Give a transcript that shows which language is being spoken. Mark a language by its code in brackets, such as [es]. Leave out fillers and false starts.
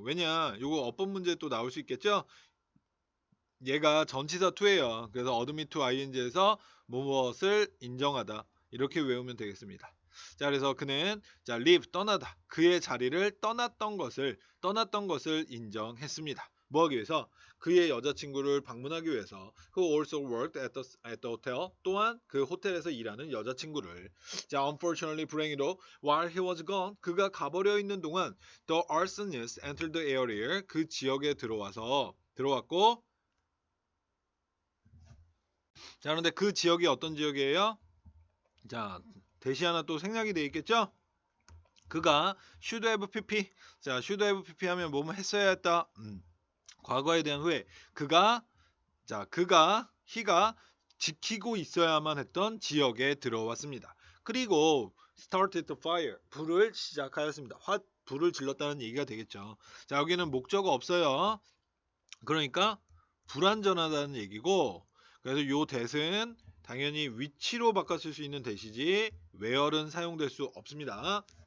[ko] 왜냐, 요거 어법 문제 또 나올 수 있겠죠? 얘가 전치사 to예요. 그래서 어드밋 to ing에서 무엇을 인정하다 이렇게 외우면 되겠습니다. 자, 그래서 그는 자 leave 떠나다 그의 자리를 떠났던 것을 인정했습니다. 뭐하기 위해서? 그의 여자친구를 방문하기 위해서. [en] Who also worked at the hotel. [ko] 또한 그 호텔에서 일하는 여자친구를. 자, unfortunately 불행히도 while he was gone 그가 가버려 있는 동안 the arsonist entered the area 그 지역에 들어왔고 자, 그런데 그 지역이 어떤 지역이에요? 자, 대시 하나 또 생략이 돼 있겠죠? 그가 should have pp. 자, should have pp 하면 뭐뭐 했어야 했다. 과거에 대한 후회. he가 지키고 있어야만 했던 지역에 들어왔습니다. [en] 그리고 started the fire. [ko] 불을 시작하였습니다. 불을 질렀다는 얘기가 되겠죠. 자, 여기는 목적어 없어요. 그러니까 불완전하다는 얘기고, 그래서 요 대은 당연히 위치로 바꿨을 수 있는 대시지 where은 사용될 수 없습니다.